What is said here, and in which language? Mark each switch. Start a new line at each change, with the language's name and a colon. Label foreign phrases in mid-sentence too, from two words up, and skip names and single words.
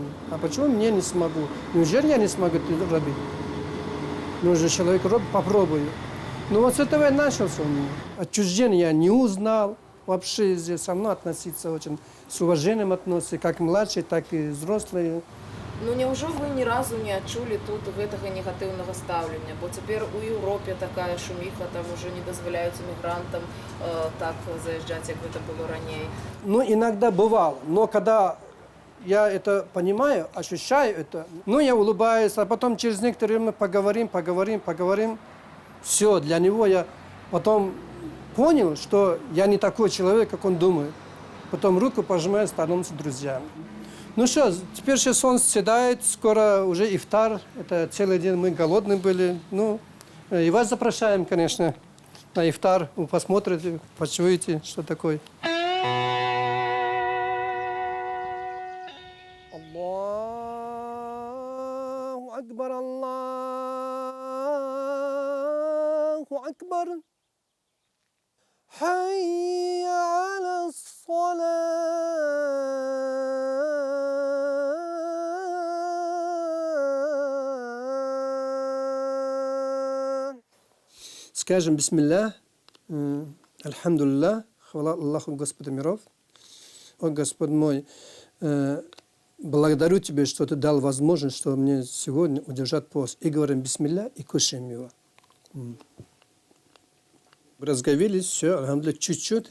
Russian: А почему мне не смогу? Неужели я не смогу это робить? Ну, же человек робит, попробую. Ну, вот с этого и начался у меня. Отчуждение я не узнал. Вообще здесь со мной относиться очень с уважением относятся, как младшие, так и взрослые.
Belarusian: Ну, няўжо вы ні разу не адчулі тут гэтага негатыўнага стаўлення? Бо цяпер у Еўропе такая шуміха, там уже не дазваляюць мігрантам так заязджаць, як гэта было раней.
Russian: Ну, иногда бывало. Но когда я это понимаю, ощущаю это, ну, я улыбаюсь, а потом через некоторое время поговорим. Все, для него я потом понял, что я не такой человек, как он думает. Потом руку пожимаю, становимся друзьями. Ну что, теперь сейчас солнце седает, скоро уже ифтар. Это целый день мы голодные были. Ну, и вас запрошаем, конечно, на ифтар. Вы посмотрите, почуете, что такое.
Arabic: الله أكبر، الله أكبر. حي على الصلاة.
Russian: Скажем
Arabic: بسم الله، الحمد لله,
Russian: хвала Аллаху, Господу миров. О, Господь мой, благодарю Тебя, что Ты дал возможность, что мне сегодня удержать пост. И говорим бисмилля, и кушаем его. Разговелись, все, альхамдулилля, чуть-чуть.